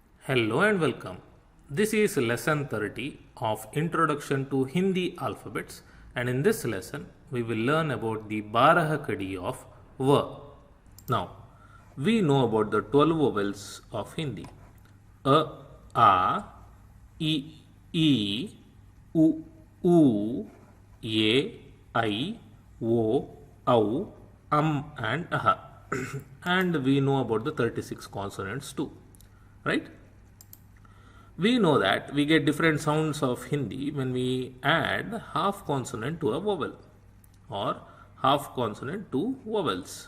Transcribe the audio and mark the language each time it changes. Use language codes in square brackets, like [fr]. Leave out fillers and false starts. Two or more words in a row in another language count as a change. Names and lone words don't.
[en] Hello and welcome. This is lesson 30 of Introduction to Hindi Alphabets, and in this lesson we will learn about the [hi] बारह खड़ी [en] of V. Now, we know about the 12 vowels of Hindi: A, A, I, E, U, U, E, I, O, Au, and Aha. And we know about the 36 consonants too, right? We know that we get different sounds of Hindi when we add half consonant to a vowel or half consonant to vowels.